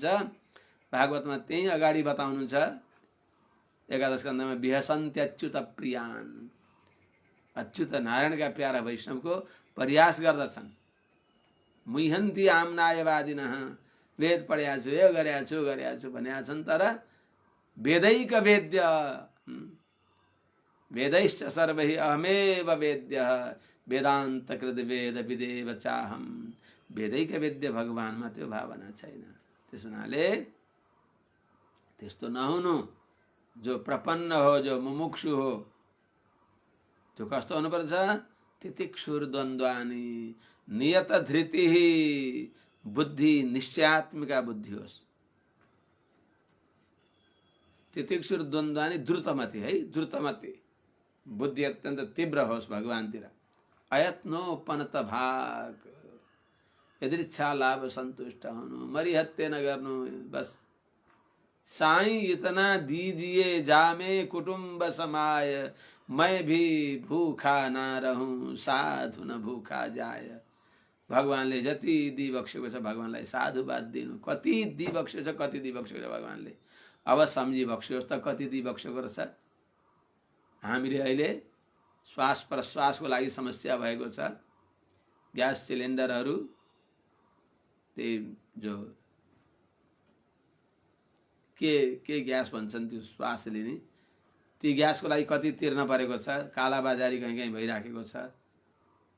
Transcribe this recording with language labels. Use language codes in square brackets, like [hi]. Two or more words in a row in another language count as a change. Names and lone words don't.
[ne] भागवतमा त्यही अगाडि बताउनुहुन्छ, एकादश स्कन्धमा [sa] विहसन्त्यच्युत प्रियान्, [ne] अच्युत नारायणका प्यारा वैष्णवको परिहास गर्दछन्। [sa] मुह्यन्ति आम्नायवादिनः, [ne] वेद पढ्या छु, यो गर्या छु भन्या छन्, तर [sa] वेदैक वेद्य वेदैश्च सर्वैः अहमेव वेद्यः वेदान्तकृत वेद विदेव चाहम। वेदैक वेद्य [ne] भगवानमा त्यो भावना छैन। त्यसो हुनाले त्यस्तो नहुनु। जो प्रपन्न हो, जो मुमुक्षु हो, त्यो कस्तो हुनुपर्छ? [sa] तितिक्षुर द्वन्द्वानी नियत धृति बुद्धि, निश्चयात्मिका बुद्धि होस्। तितिक्षुर द्वन्द्वानी द्रुतमति है, [ne] द्रुतमति बुद्धि अत्यन्त तीव्र होस् भगवानतिर। [sa] अयत्नोपनत भाग, यदृच्छा लाभ संतुष्ट [ne] हुनु, मरिहत्ते न गर्नु, [hi] बस साईं इतना दीजिए जामे कुटुंब समाय, मैं भी भूखा ना रहूं साधु न भूखा जाय। [ne] भगवानले जति दिबक्सेको छ भगवानलाई साधुवाद दिनु। कति दिबक्सेको छ, कति दिबक्सेको छ भगवानले, अब सम्झिबक्सियोस् त कति दिबक्सेको रहेछ। हामीले अहिले श्वास प्रश्वासको लागि समस्या भएको छ, ग्यास सिलिन्डरहरू, त्यही जो के ग्यास भन्छन् त्यो श्वास लिने, ती ग्यासको लागि कति तिर्न परेको छ, कालाबाजारी कहीँ कहीँ भइराखेको छ।